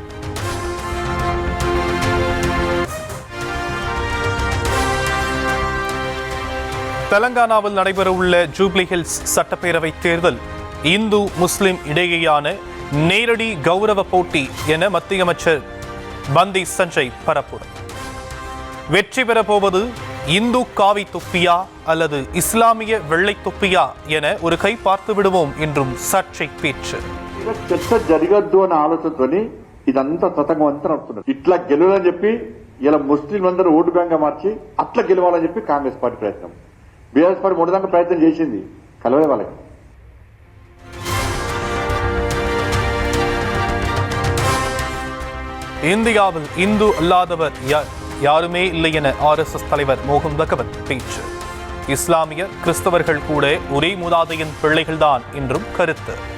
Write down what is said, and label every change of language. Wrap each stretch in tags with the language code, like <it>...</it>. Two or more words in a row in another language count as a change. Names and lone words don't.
<ta>தெலங்கானாவில் நடைபெறவுள்ள ஜூப்ளி ஹில்ஸ் சட்டப்பேரவை தேர்தல் இந்து முஸ்லிம் இடையேயான நேரடி கௌரவ போட்டி என மத்திய அமைச்சர் பந்தி சஞ்சய் பரப்புரை. வெற்றி பெறப்போவது இந்து காவி தொப்பியா அல்லது இஸ்லாமிய வெள்ளை தொப்பியா என ஒரு கை பார்த்து விடுவோம் என்றும் சர்ச்சை பேச்சு.</ta> <te>చర్చ జరగద్దు అనే ఆలోచనతోని ఇదంతా తతంగం అంతా నడుస్తున్నారు. ఇట్లా గెలవాలని చెప్పి ఇలా ముస్లిం అందరూ ఓటు బ్యాంక్ గా మార్చి అట్లా గెలవాలని చెప్పి కాంగ్రెస్ పార్టీ ప్రయత్నం. బీఆర్ఎస్ పార్టీ మొదటిదాకా ప్రయత్నం చేసింది, కలవే వాళ్ళకి.</te> <ta>இந்தியாவில் இந்து அல்லாதவர் யாருமே இல்லை என RSS தலைவர் மோகன் பகவத் பேச்சு. இஸ்லாமியர், கிறிஸ்தவர்கள் கூட ஒரே மூதாதையின் பிள்ளைகள்தான் என்றும் கருத்து.</ta>